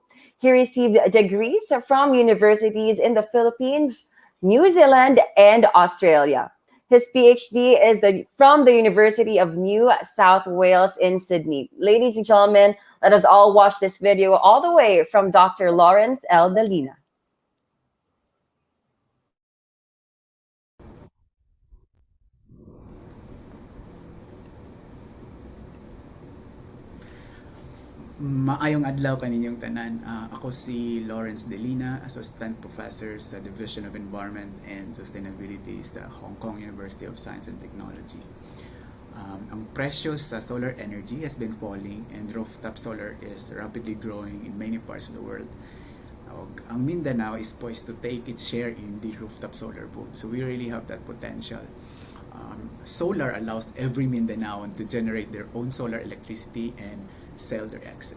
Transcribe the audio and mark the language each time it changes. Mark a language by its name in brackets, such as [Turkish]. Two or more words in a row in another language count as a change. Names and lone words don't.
[English] He received degrees from universities in the Philippines, New Zealand, and Australia. His PhD is from the University of New South Wales in Sydney. Ladies and gentlemen, let us all watch this video all the way from Dr. Lawrence L. Delina. [Cebuano] Maayong adlaw kaninyong tanan. Ako si Lawrence Delina, [English] Assistant Professor [Cebuano] sa Division of Environment and Sustainability sa Hong Kong University of Science and Technology. Ang presyo sa [English] solar energy has been falling and rooftop solar is rapidly growing in many parts of the world. Ang Mindanao is poised to take its share in the rooftop solar boom. So we really have that potential. Solar allows every Mindanaoan to generate their own solar electricity and sell their excess.